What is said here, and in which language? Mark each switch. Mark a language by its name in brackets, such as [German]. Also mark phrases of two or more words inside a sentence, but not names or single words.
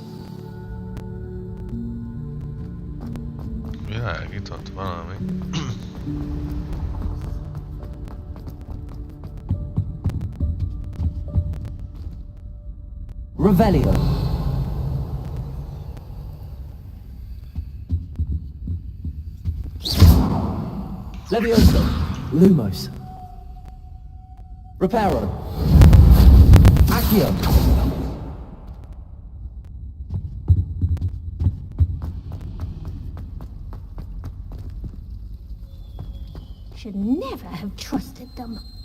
[Hungarian] Világított valami. Revelio. Levioso. Lumos. Reparo. Accio. [English] Should never have trusted them.